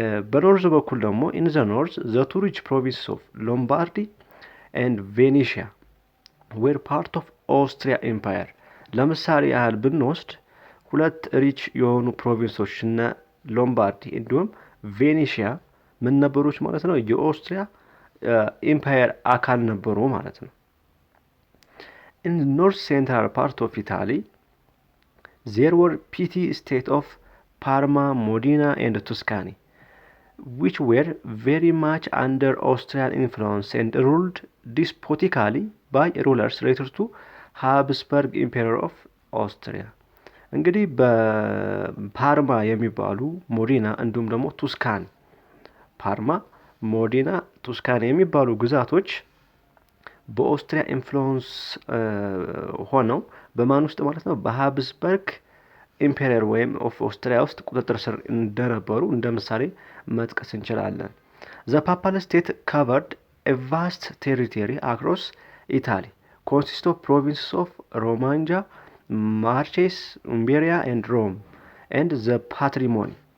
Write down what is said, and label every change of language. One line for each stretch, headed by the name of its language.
Amharic: በኖርዝ በኩል ደግሞ
English: ኢን ዘ ኖርዝ ዘ ቱ ሪች ፕሮቪንስስ ኦፍ ሎምባርዲ ኤንድ ቬኔሺያ ዌር ፓርት ኦፍ ኦስትሪያ ኤምፓየር።
Amharic: ለምሳሌ ያህል ብንወስድ ሁለት ሪች የሆኑ ፕሮቪንሶች እነ ሎምባርዲ እንዲሁም ቬኔሺያ ምን ነበሮች ማለት ነው? የኦስትሪያ ኤምፓየር አካል ነበሩ ማለት ነው።
English: ኢን ኖርዝ ሴንትራል ፓርት ኦፍ ኢታሊ there were petty states of Parma, Modena and Tuscany, which were very much under Austrian influence and ruled despotically by rulers related to Habsburg Emperor of Austria.
Amharic: እንግዲህ በፓርማ የሚባሉ ሞዲና እንዲሁም ደግሞ ቱስካን፣ ፓርማ፣ ሞዲና፣ ቱስካን የሚባሉ ግዛቶች በኦስትሪያ ኢንፍሉዌንስ ሆነው በማን ውስጥ ማለት ነው? በሃብስበርግ ኢምፔሪየር ወይም ኦፍ ኦስትሪያ ውስጥ ቁጥጥር ስር እንደነበሩ እንደ ምሳሌ መጥቀስ እንችላለን።
English: ዘ ፓፓል ስቴት covered a vast territory across Italy, consist of provinces of Romagna, Marches, Umbria and Rome, and the patrimony.